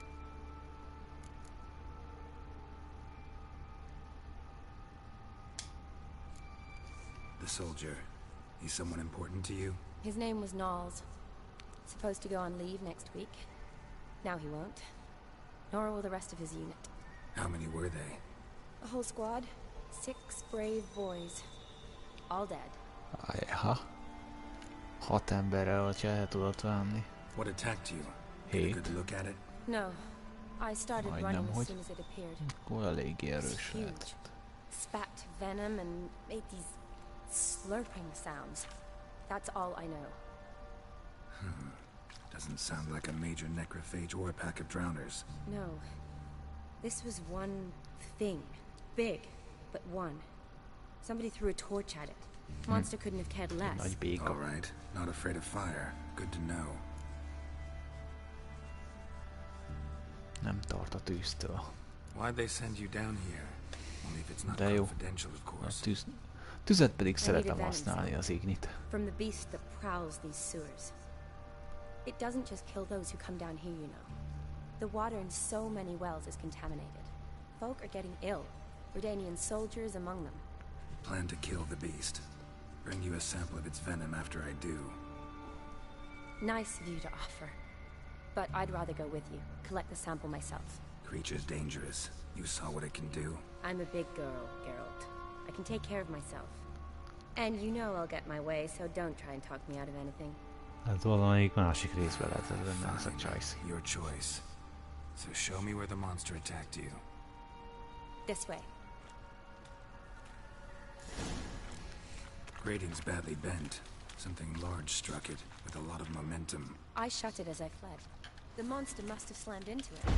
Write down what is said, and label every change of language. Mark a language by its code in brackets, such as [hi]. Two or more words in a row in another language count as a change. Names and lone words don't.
[en] The soldier. He's someone important to you? His name was Knowles. Supposed to go on leave next week. Now he won't. Nor will the rest of his unit. How many were they? A whole squad. 6 brave boys. All dead. Ajha. [hu] 6 emberrel, hogyha el tudott venni. [en] What attacked you? Get a good look at it? No. I started running as soon as it appeared. [hu] Akkor eléggé [en] It was [hu] erős [en] huge. [hu] lehetett. [en] Spat venom and made these slurping sounds. That's all I know. Doesn't sound like a major necrophage or a pack of drowners. No. This was one thing. Big, but one. Somebody threw a torch at it. Monster couldn't have cared less. [hu] Nagy béka. [en] All right. Not afraid of fire. Good to know. [hu] Nem tart a tűztől. [en] Why'd they send you down here? Only if it's not [hu] De jó. [en] confidential, of [hu] A [en] course. [hu] tüzet pedig szeretem használni, az ignit. [en] From the beast that prowls these sewers. It doesn't just kill those who come down here, you know. The water in so many wells is contaminated. Folk are getting ill. Redanian soldiers among them. Plan to kill the beast. Bring you a sample of its venom after I do. Nice of you to offer. But I'd rather go with you. Collect the sample myself. Creature's dangerous. You saw what it can do. I'm a big girl, Geralt. I can take care of myself. And you know I'll get my way, so don't try and talk me out of anything. [hu] Hát valamelyik másik részben lehetett benne ez a choice. [en] Your choice. So show me where the monster attacked you. This way. Grating's badly bent. Something large struck it, with a lot of momentum. I shut it as I fled. The monster must have slammed into it.